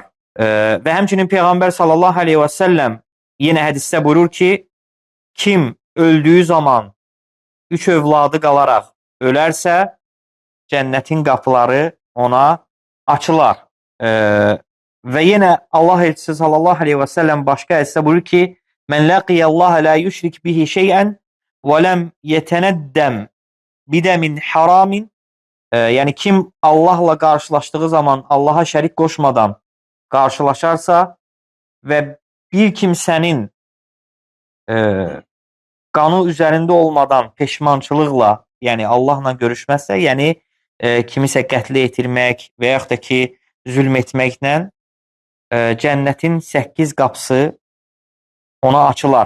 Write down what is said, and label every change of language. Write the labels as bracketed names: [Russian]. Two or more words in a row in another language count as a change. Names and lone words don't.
[Azerbaijani] Və həmçinin Peyğəmbər [Arabic] صلى الله عليه وسلم [Azerbaijani] yenə hədisdə buyurur ki, kim öldüyü zaman 3 övladı qalaraq ölərsə, cənnətin qapıları ona açılar. Və yenə Allah elçisi [Arabic] صلى الله عليه وسلم [Azerbaijani] başqa hədisdə buyurur ki, [Arabic] من لقي الله لا يشرك به شيئا وَلَمْ يَتَنَدَّمْ بِدَمٍ حَرَامٍ. [Azerbaijani] Yəni kim Allahla qarşılaşdığı zaman Allaha şərik qoşmadan qarşılaşarsa və bir kimsənin qanı üzərində olmadan peşmançılıqla, yəni Allahla görüşməzsə, yəni kimisə qətlə yetirmək və yaxud da ki zülm etməklə cənnətin 8 qapısı ona açılar.